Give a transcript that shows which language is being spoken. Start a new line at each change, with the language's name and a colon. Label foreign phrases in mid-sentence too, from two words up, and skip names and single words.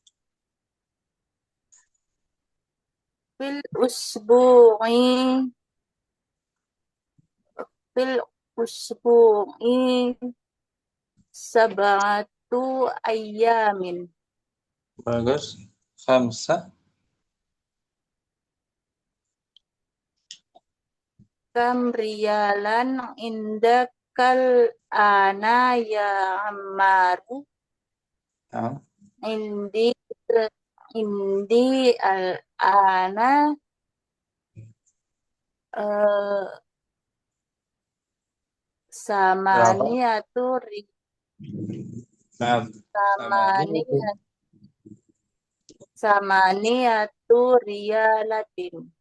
Arabic: في الأسبوع سبعة أيام. Bagus. Khamsa. كم ريالا عندك الآن يا عمار. عندي الآن ثمانية ريالات.